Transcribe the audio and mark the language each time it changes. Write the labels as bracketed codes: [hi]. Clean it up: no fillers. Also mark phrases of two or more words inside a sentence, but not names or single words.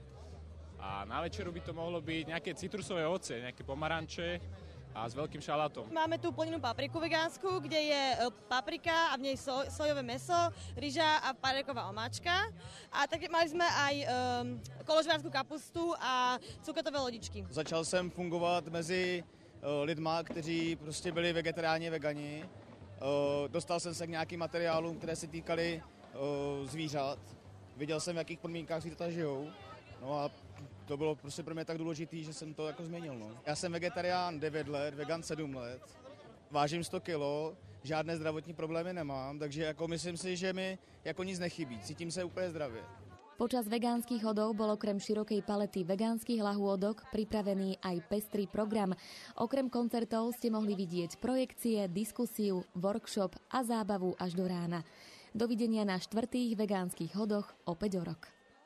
[sk] A na večeru by to mohlo byť nejaké citrusové ovocie, nejaké pomaranče a s veľkým šalátom. Máme tu plnenú papriku vegánsku, kde je paprika a v nej sojové mäso, ryža a papriková omáčka. A tak mali sme aj koložvárskú kapustu a cukotové lodičky. [cs] Začal jsem fungovat mezi lidma, kteří prostě byli vegetariáni, vegani. Dostal jsem se k nějakým materiálům, které se týkaly zvířat. Viděl jsem, v jakých podmínkách zvířata žijou. No a to bylo prostě pro mě tak důležitý, že jsem to jako změnil. No. Já jsem vegetarián 9 let, vegan 7 let. Vážím 100 kilo, žádné zdravotní problémy nemám, takže jako myslím si, že mi jako nic nechybí. Cítím se úplně zdravě. [sk] Počas vegánskych hodov bol okrem širokej palety vegánskych lahôdok pripravený aj pestrý program. Okrem koncertov ste mohli vidieť projekcie, diskusiu, workshop a zábavu až do rána. Dovidenia na 4. vegánskych hodoch opäť o rok.